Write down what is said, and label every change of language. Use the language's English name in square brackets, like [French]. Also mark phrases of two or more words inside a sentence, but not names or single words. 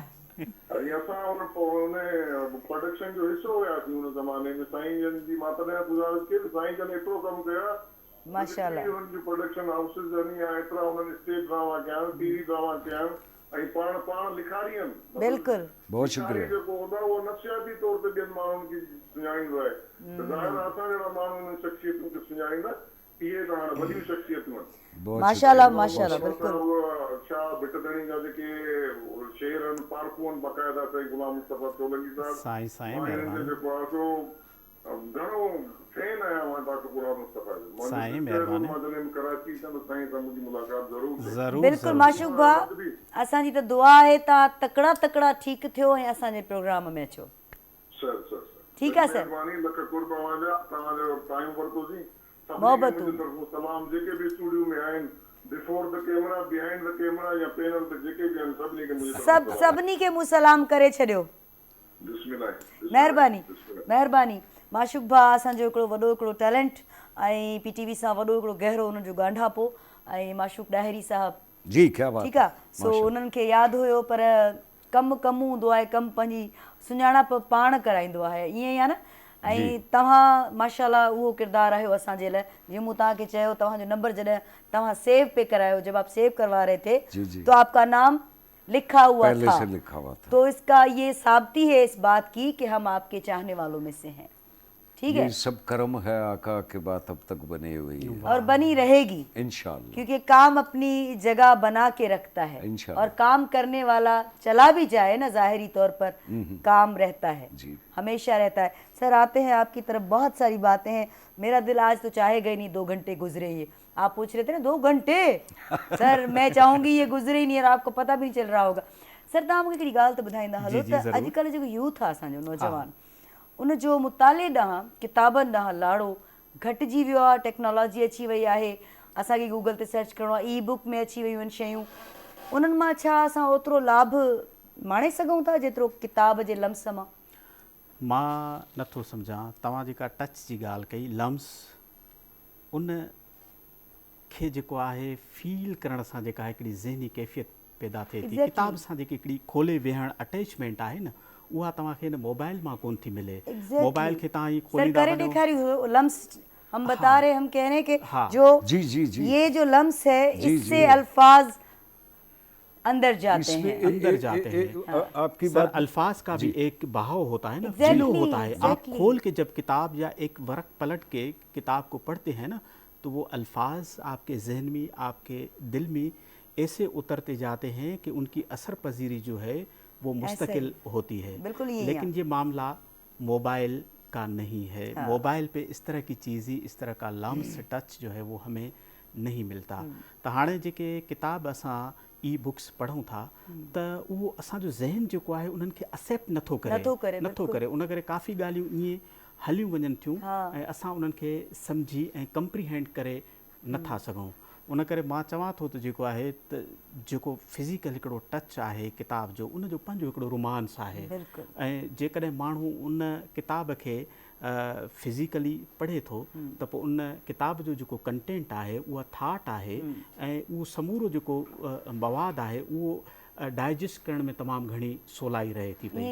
[Sindhi] असां हुन प्रोडक्शन जो हिसो हुयासीं हुन ज़माने में। साईं जन जी मां तॾहिं गुज़ारिश कई त साईं जन एतिरो कमु कयो आहे, माशाल्लाह, हुननि जी [English] production houses [Sindhi] आहिनि या एतिरा हुननि [English] stage drama [Sindhi] कया आहिनि, [English] TV drama [Sindhi] कया आहिनि, ऐं पाण लिखारी आहिनि। बिल्कुल बहुत शुक्रिया। जेको हूंदो आहे उहो नफ़्सियाती तौर ते ॿियनि माण्हुनि खे सुञाणींदो आहे, त ज़ाहिर असां जहिड़ा माण्हू हुन शख़्सियतुनि खे सुञाणींदा, इहे त हाणे वॾियूं शख़्सियतूं आहिनि। माशाल्लाह माशाल्लाह। बिल्कुल शाह भिटदणी जा जेके शेर आहिनि, पार्कू आहिनि बाक़ाइदा, साईं गुलाम मुस्तफ़ा सोलंकी साहब, जेको आहे सो घणो फैन आहियां मां डॉक्टर गुलाम मुस्तफ़ा जो। साईं महिरबानी। मां जॾहिं कराची अचां त साईं सां मुंहिंजी मुलाक़ात ज़रूरु। बिल्कुलु माशूक भाउ, असांजी त दुआ आहे तव्हां तकड़ा तकड़ा ठीकु थियो ऐं असांजे प्रोग्राम में अचो। सर ठीकु आहे सर। महिरबानी, लख कुर्ब तव्हांजा, तव्हांजो टाइम वरितोसीं। मोहबतूं तमामु जेके बि स्टूडियो में आहिनि, [English] before the camera, behind the camera [Sindhi] या पैनल ते जेके बि आहिनि, सभिनी खे मूं सलाम करे छॾियो। महिरबानी महिरबानी। माशूक भाउ असांजो हिकिड़ो वॾो हिकिड़ो टैलेंट ऐं PTV सां वॾो हिकिड़ो गहरो हुननि जो ॻांढापो, ऐं माशूक ॾाहिरी साहब [Urdu] جی کیا بات, [Sindhi] ठीकु आहे। सो उन्हनि खे यादि हुयो, पर कमु हूंदो आहे, कमु पंहिंजी सुञाणप पाण कराईंदो आहे, ईअं ई आहे न। ऐं तव्हां माशाल्लाह उहो किरदारु आहियो असांजे लाइ। जीअं मूं तव्हांखे चयो, तव्हांजो नंबर जॾहिं तव्हां सेव पे करायो, [Urdu] جب آپ سیو کروا رہے تھے تو آپ کا نام لکھا ہوا تھا، تو اس کا یہ ثابتی ہے اس بات کی کہ ہم آپ کے چاہنے والوں میں سے ہیں۔ ٹھیک ہے, یہ سب کرم ہے آقا کے بات اب تک بنے ہوئی ہے اور بنی رہے گی इंशाल्लाह, کیونکہ کام اپنی جگہ بنا کے رکھتا ہے، اور کام کرنے والا چلا بھی جائے نا، ظاہری طور پر کام رہتا ہے، ہمیشہ رہتا ہے. سر آتے ہیں آپ کی طرف، بہت ساری باتیں ہیں، میرا دل آج تو چاہے گا ہی نہیں 2 گھنٹے گزرے. یہ آپ پوچھ رہے تھے نا 2 گھنٹے، سر میں چاہوں گی یہ گزرے ہی نہیں اور آپ کو پتا بھی نہیں چل رہا ہوگا. [Sindhi] सर तव्हां मूंखे हिकिड़ी ॻाल्हि त ॿुधाईंदा हलो त अॼुकल्ह जेको यूथ आहे असांजो नौजवान, उन जो मुताले ॾांहुं, किताबनि ॾांहुं लाड़ो घटिजी वियो आहे। टेक्नोलॉजी अची वई आहे, असांखे गूगल ते सर्च करिणो आहे, ई बुक में अची वियूं आहिनि शयूं, उन्हनि मां छा असां ओतिरो लाभ माणे सघूं था जेतिरो किताब जे लम्स मां? मां नथो सम्झां। तव्हां जेका टच जी ॻाल्हि कई, लम्स, उन खे जेको आहे फील करण सां जेका हिकिड़ी ज़हनी कैफ़ियत पैदा थिए थी। किताब सां जेकी हिकिड़ी खोले वेहण अटैचमेंट आहे न, उहा तव्हांखे हिन मोबाइल मां कोन थी मिले। मोबाइल खे तव्हां ही खोलींदा वञो, [Urdu] لمس ہم بتا رہے، ہم کہہ رہے ہیں کہ جو یہ جو لمس ہے، اس سے الفاظ اندر جاتے ہیں. آپ کی بات، الفاظ کا بھی ایک بہاؤ ہوتا ہے نا، فلو ہوتا ہے. آپ کھول کے جب کتاب یا ایک ورق پلٹ کے کتاب کو پڑھتے ہیں نا، تو وہ الفاظ آپ کے ذہن میں، آپ کے دل میں ایسے اترتے جاتے ہیں کہ ان کی اثر پذیری جو ہے وہ مستقل ہوتی ہے. لیکن یہ معاملہ موبائل کا نہیں ہے. موبائل پہ اس طرح کی چیزیں، اس طرح کا لمس ٹچ جو ہے وہ ہمیں نہیں ملتا. [Sindhi] तो हाणे जेके किताब असां ई बुक्स पढ़ूं था त उहो असांजो ज़हन जेको आहे उन्हनि खे एक्सेप्ट नथो करे उन करे काफ़ी ॻाल्हियूं ईअं हलियूं वञनि थियूं ऐं असां उन्हनि खे सम्झी ऐं कंप्रीहेंड करे नथा सघूं। उन करे मां चवां थो त जेको आहे त जेको फिज़िकल हिकिड़ो टच आहे किताब जो उनजो पंहिंजो हिकिड़ो रोमांस आहे ऐं जेकॾहिं माण्हू उन किताब खे फिज़िकली पढ़े थो त पोइ उन किताब जो जेको कंटेंट आहे उहा थाट आहे ऐं उहो समूरो जेको मवाद आहे उहो डाइजेस्ट करण में तमामु घणी सवलाई रहे थी पई।